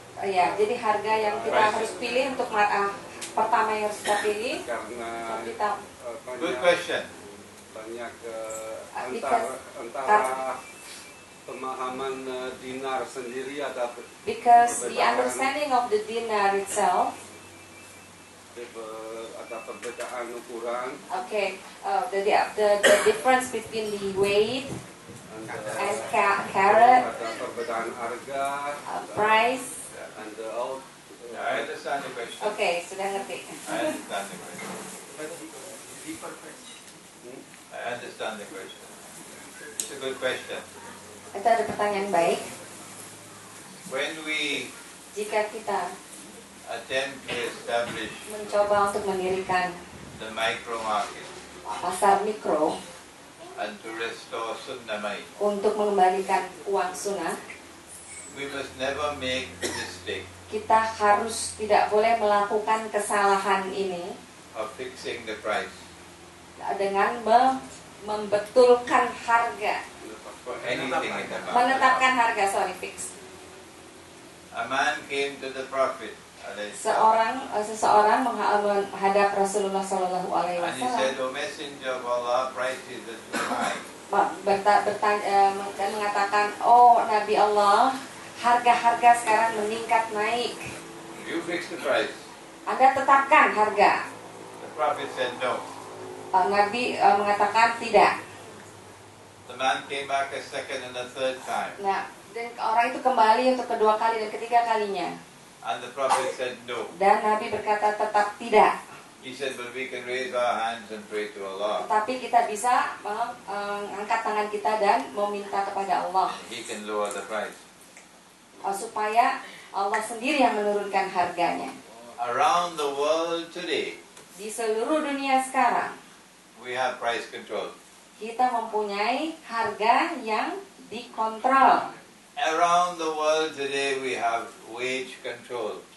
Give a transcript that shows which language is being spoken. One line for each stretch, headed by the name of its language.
Indonesian: Ya, jadi harga yang kita harus pilih untuk pertama yang harus kita pilih. Karena Kita
English: Good question.
Indonesian: banyak
English: Because-
Indonesian: antara pemahaman dinar sendiri ada
English: because the understanding of the dinar itself,
Indonesian: ada perbedaan ukuran
English: okay, the difference between the weight and carat,
Indonesian: ada perbedaan harga
English: price. and I understand the question.
Indonesian: Okay, sudah ngerti.
English: I understand the question. I understand the question. It's a good question.
Indonesian: Itu ada pertanyaan baik.
English: When we
Indonesian: Jika kita
English: attempt to establish
Indonesian: mencoba untuk mendirikan
English: the micro market
Indonesian: pasar mikro
English: and to restore Sunnah Mai,
Indonesian: untuk mengembalikan uang sunnah,
English: we must never make the mistake
Indonesian: kita harus tidak boleh melakukan kesalahan ini
English: of fixing the price
Indonesian: dengan membetulkan harga,
English: for anything in the market.
Indonesian: menetapkan harga, fix.
English: A man came to the Prophet alayhi salam,
Indonesian: Seseorang menghadap Rasulullah Sallallahu Alaihi
English: and he said,
Indonesian: Wasallam
English: O Messenger of Allah, prices are too high.
Indonesian: dan mengatakan, oh Nabi Allah, harga-harga sekarang meningkat naik.
English: You fix the price.
Indonesian: Anda tetapkan harga.
English: The Prophet said no.
Indonesian: Nabi mengatakan tidak.
English: The man came back a second and a third time.
Indonesian: Nah, dan orang itu kembali untuk kedua kali dan ketiga kalinya.
English: And the Prophet said no.
Indonesian: Dan Nabi berkata tetap tidak.
English: He said, but we can raise our hands and pray to Allah.
Indonesian: Tetapi kita bisa mengangkat tangan kita dan meminta kepada Allah.
English: He can lower the price.
Indonesian: Supaya Allah sendiri yang menurunkan harganya.
English: Around the world today,
Indonesian: Di seluruh dunia sekarang,
English: we have price control.
Indonesian: kita mempunyai harga yang dikontrol.
English: Around the world today, we have wage control.